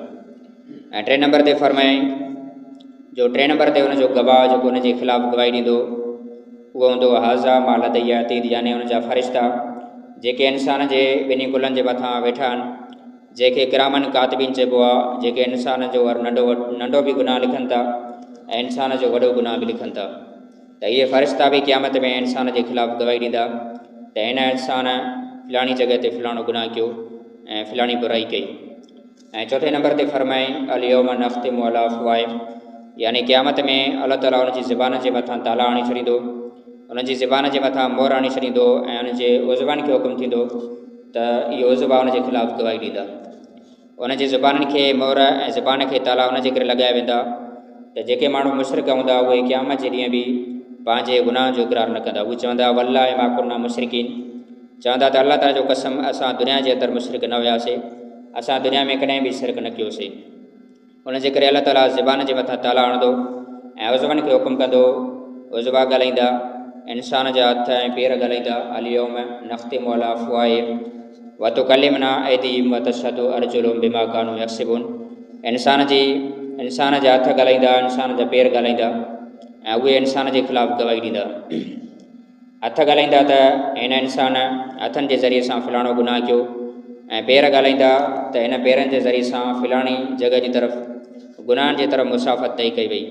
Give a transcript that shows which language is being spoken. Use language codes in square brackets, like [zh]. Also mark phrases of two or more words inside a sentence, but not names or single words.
[sd] ऐं 3 नंबर ते फरमाईं जो 3 नंबर ते उनजो गवाह जेको उनजे ख़िलाफ़ु गवाही ॾींदो उहो हूंदो [ar] هذا ما لدي عتيد, [sd] यानी उनजा फ़रिश्ता जेके इंसान जे ॿिन्ही कुलनि जे मथां वेठा आहिनि, जंहिंखे [ar] كراما كاتبين [sd] चइबो आहे, जेके इंसान जो हर नंढो बि गुनाह लिखनि था ऐं इंसान जो वॾो गुनाह बि लिखनि था। त इहे फ़रिश्ता बि क़यामत में इंसान जे ख़िलाफ़ु गवाही ॾींदा त हिन इंसान फ़लाणी जॻह ते फ़लाणो गुनाह कयो ऐं फ़लाणी बुराई कई। ऐं 4 नंबर ते फरमाईं [ar] اليوم نختم على أفواههم, [sd] यानी क़यामत में अल्लाह ताला उनजी ज़बान जे मथां ताला आणे छॾींदो, उनजी ज़बान जे मथां मोहर आणे छॾींदो ऐं उनजे उज़वान खे हुकुम थींदो त इहो उज़वा उनजे ख़िलाफ़ु गवाही ॾींदा। उनजी ज़बाननि खे मोहर ऐं ज़बान खे ताला उनजे करे लॻाया वेंदा त जेके माण्हू मुशरिक हूंदा उहे क़यामत जे ॾींहुं बि पंहिंजे गुनाह जो इक़रार न कंदा। उहे चवंदा [ar] والله ما كنا مشركين, [sd] चवंदा त अल्लाह ताला जो कसम असां दुनिया जे अंदरि मुशरिक न हुयासीं, असां दुनिया में कॾहिं बि शिरक न कयोसीं। उनजे करे अल्लाह ताला ज़बान जे मथां ताला आणंदो ऐं उज़वनि खे हुकुम कंदो, उज़वा ॻाल्हाईंदा, इंसान जा हथ ऐं पेर ॻाल्हाईंदा। [ar] اليوم نختم على أفواههم وتكلمنا أيديهم وتشهد أرجلهم بما كانوا يكسبون, [sd] इंसान जा हथ ॻाल्हाईंदा, इंसान जा पेर ॻाल्हाईंदा ऐं उहे इंसान जे ख़िलाफ़ु गवाही ॾींदा। हथ ॻाल्हाईंदा त हिन इंसान हथनि जे ज़रिए सां फ़लाणो गुनाह कयो ऐं पेर ॻाल्हाईंदा त हिन पेरनि जे ज़रिए सां फ़लाणी जॻह जी तरफ़ गुनाहनि जी तरफ़ मुसाफ़त तइ कई वई।